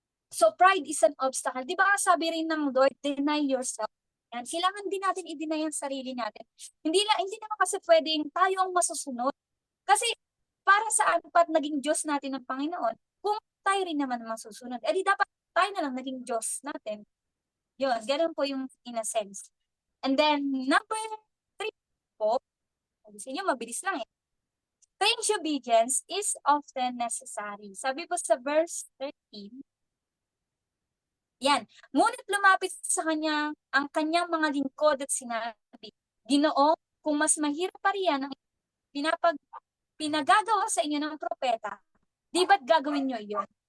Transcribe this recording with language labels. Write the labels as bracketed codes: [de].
[en] So pride is an obstacle. [tl] Di ba sabi rin ng [en] Lord, deny yourself. [tl] Yan. Kailangan din natin i-deny ang sarili natin. Hindi naman kasi pwedeng tayo ang masusunod. Kasi para saan pat naging Diyos natin ng Panginoon kung tayo rin naman masusunod? Eh di dapat tayo na lang naging Diyos natin. Yun, ganun po yung [en] in a sense. And then, number 3 [tl] po, sabi nyo, mabilis lang eh. [en] Strange obedience is often necessary. [tl] Sabi po sa verse 13, yan, ngunit lumapit sa kanya ang kanyang mga lingkod at sinabi, Ginoo, kung mas mahirap pa riyan ang pinagagawa sa inyo ng propeta, di ba't gagawin nyo yun?